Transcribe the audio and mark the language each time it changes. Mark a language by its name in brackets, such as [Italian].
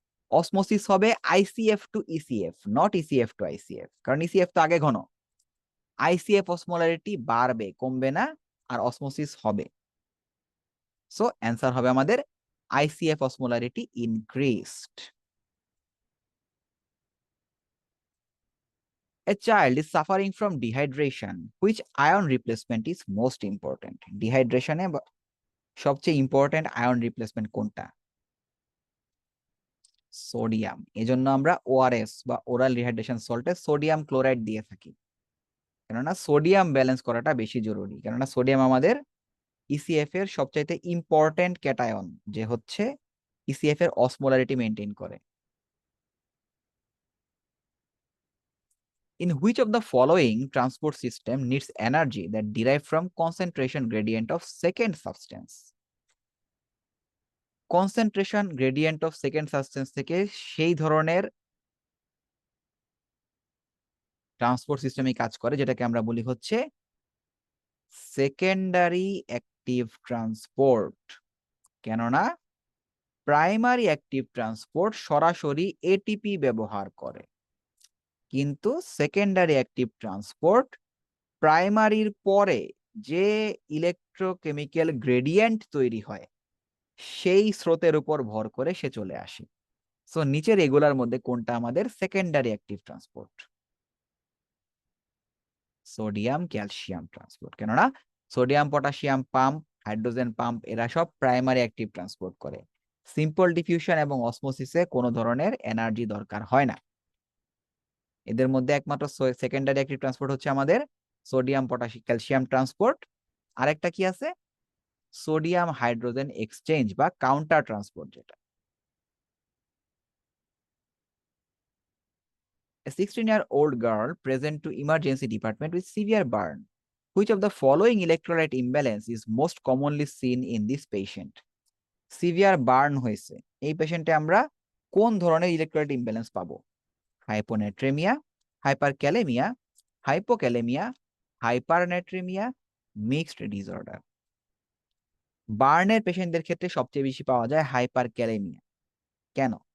[Bangla] Osmosis হবে ICF two ECF, not ECF two ICF, কারণ ECF তো আগে ঘন। আইসিএফ অসমোলারিটি বাড়বে, কমবে না, আর অসমোসিস হবে। সো অ্যান্সার হবে আমাদের ICF osmolarity increased. [English] A child is suffering from dehydration. Which ion replacement is most important? [Bangla] Dehydration এ সবচেয়ে ইম্পর্টেন্ট আয়ন রিপ্লেসমেন্ট কোনটা? সোডিয়াম। এজন্য আমরা ওআরএস বা ওরাল রিহাইড্রেশন সল্টে সোডিয়াম ক্লোরাইড দিয়ে থাকি, কেননা সোডিয়াম ব্যালেন্স করাটা বেশি জরুরি, কেননা সোডিয়াম আমাদের ইসিএফ এর সবচাইতে ইম্পর্টেন্ট ক্যাটায়ন, যে হচ্ছে ইসিএফ এর অসমোলারিটি মেনটেন করে। [English] In which of the following transport system needs energy that derive from concentration gradient of second substance? Concentration gradient of second substance [Bangla] থেকে সেই ধরনের ট্রান্সপোর্ট সিস্টেমে কাজ করে যেটাকে আমরা বলি হচ্ছে সেকেন্ডারি অ্যাক্টিভ ট্রান্সপোর্ট। কেননা প্রাইমারি অ্যাক্টিভ ট্রান্সপোর্ট সরাসরি এটিপি ব্যবহার করে, কিন্তু সেকেন্ডারি অ্যাক্টিভ ট্রান্সপোর্ট প্রাইমারির পরে যে ইলেকট্রোকেমিক্যাল গ্রেডিয়েন্ট তৈরি হয় সেই স্রোতের উপর ভর করে সে চলে আসে। সো নিচের এগুলার মধ্যে কোনটা আমাদের secondary active transport? Sodium calcium transport, কেননা sodium potassium pump, hydrogen pump এরা সব প্রাইমারি অ্যাক্টিভ ট্রান্সপোর্ট করে। সিম্পল ডিফিউশন এবং অসমোসিসে কোনো ধরনের এনার্জি দরকার হয় না। এদের মধ্যে একমাত্র সেকেন্ডারি অ্যাক্টিভ ট্রান্সপোর্ট হচ্ছে আমাদের সোডিয়াম পটাশিয়াম ক্যালসিয়াম ট্রান্সপোর্ট। আরেকটা কি আছে? [English] Sodium hydrogen exchange বা counter transport, যেটা a 16-year-old girl present to emergency department with severe burn. Which of the following electrolyte imbalance is most commonly seen in this patient? [Bangla] Severe burn হয়েছে, এই পেশেন্টে আমরা কোন ধরনের ইলেকট্রোলাইট ইমব্যালেন্স পাবো? Hyponatraemia, hyperkalaemia, hypokalemia, হাইপারনেট্রেমিয়া, mixed disorder. বার্নের পেশেন্টদের ক্ষেত্রে সবচেয়ে বেশি পাওয়া যায় হাইপারক্যালেমিয়া। কেন?